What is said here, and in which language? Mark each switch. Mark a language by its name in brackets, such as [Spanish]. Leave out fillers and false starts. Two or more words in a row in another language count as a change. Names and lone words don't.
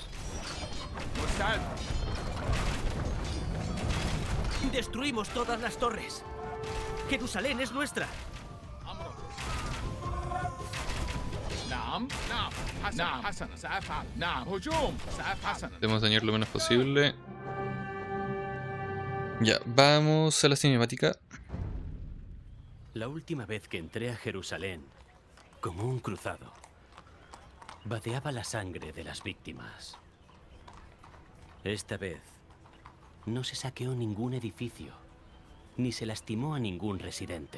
[Arabic] مستعد. [Spanish] Destruimos todas las torres. Jerusalén es nuestra. [Arabic] أمرك. نعم نعم حسنا. نعم حسنا سأفعل. نعم هجوم سأفعل. حسنا. [Spanish] Debemos dañar lo menos posible. Ya, vamos a la cinemática. La última vez que entré a Jerusalén, como un cruzado, vadeaba la sangre de las víctimas. Esta vez, no se saqueó ningún edificio, ni se lastimó a ningún residente.